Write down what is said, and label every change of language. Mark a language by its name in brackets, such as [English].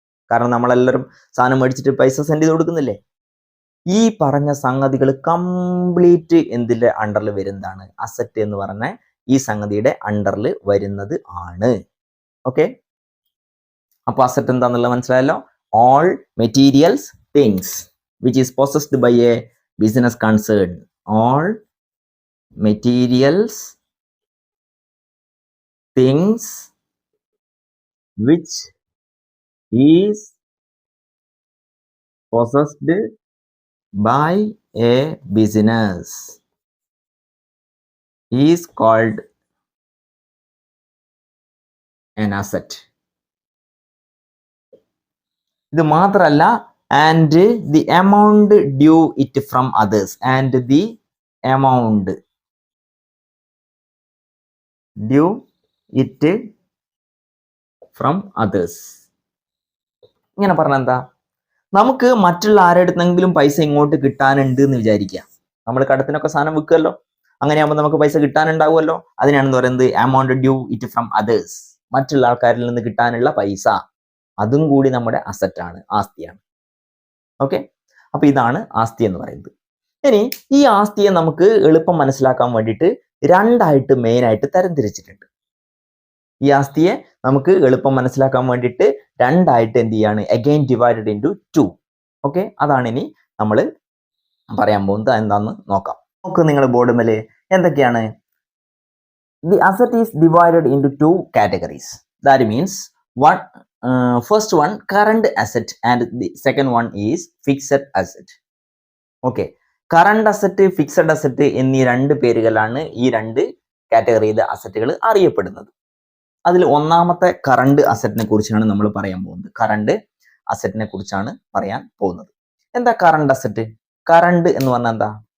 [Malayalam] കാരണം നമ്മളെല്ലാവരും സാധനം മേടിച്ചിട്ട് പൈസ സെൻഡ് ചെയ്ത് കൊടുക്കുന്നില്ലേ? ഈ പറഞ്ഞ സംഗതികൾ കംപ്ലീറ്റ് എന്തിന്റെ അണ്ടറിൽ വരുന്നതാണ്? അസറ്റ് എന്ന് പറഞ്ഞ ഈ സംഗതിയുടെ അണ്ടറിൽ വരുന്നത് ആണ്. ഓക്കെ, അപ്പൊ അസറ്റ് എന്താന്നുള്ളത് മനസ്സിലായല്ലോ. [English] All materials things which is possessed by a business concern. All materials things which is possessed by a business is called an asset. [Malayalam] ഇത് മാത്രമല്ല, [English] and the amount due it from others, and the amount due it from others. [Malayalam] ഇങ്ങനെ പറഞ്ഞാൽ എന്താ? നമുക്ക് മറ്റുള്ള ആരുടെന്നെങ്കിലും പൈസ ഇങ്ങോട്ട് കിട്ടാനുണ്ട് എന്ന് വിചാരിക്കുക. നമ്മൾ കടത്തിനൊക്കെ സാധനം വിൽക്കുമല്ലോ, അങ്ങനെയാകുമ്പോൾ നമുക്ക് പൈസ കിട്ടാനുണ്ടാവുമല്ലോ. അതിനാണെന്ന് പറയുന്നത് [English] amount due it from others. [Malayalam] മറ്റുള്ള ആൾക്കാരിൽ നിന്ന് കിട്ടാനുള്ള പൈസ, അതും കൂടി നമ്മുടെ അസറ്റാണ്, ആസ്തിയാണ്. ഓക്കെ, അപ്പൊ ഇതാണ് ആസ്തി എന്ന് പറയുന്നത്. ഇനി ഈ ആസ്തിയെ നമുക്ക് എളുപ്പം മനസ്സിലാക്കാൻ വേണ്ടിയിട്ട് രണ്ടായിട്ട് മെയിൻ ആയിട്ട് തരംതിരിച്ചിട്ടുണ്ട്. ഈ ആസ്തിയെ നമുക്ക് എളുപ്പം മനസ്സിലാക്കാൻ വേണ്ടിയിട്ട് രണ്ടായിട്ട് എന്ത് ചെയ്യാണ്? [English] Again divided into 2. [Malayalam] ഓക്കെ, അതാണ് ഇനി നമ്മൾ പറയാൻ പോകുന്നത്. എന്താന്ന് നോക്കാം. നോക്ക് നിങ്ങൾ ബോർഡ് മേലെ എന്തൊക്കെയാണ്? [English] The asset is divided into 2 categories. That means first one current asset and the second one is fixed asset. [Malayalam] Okay, current asset, fixed asset എന്നീ രണ്ട് പേരുകളാണ് ഈ രണ്ട് കാറ്റഗറിയിലെ അസറ്റുകൾ അറിയപ്പെടുന്നത്. അതിൽ ഒന്നാമത്തെ കറണ്ട് അസറ്റിനെ കുറിച്ചാണ് നമ്മൾ പറയാൻ പോകുന്നത്. കറണ്ട് അസറ്റിനെ കുറിച്ചാണ് പറയാൻ പോകുന്നത്. എന്താ കറണ്ട് അസറ്റ്? കറണ്ട് എന്ന് പറഞ്ഞാൽ എന്താ?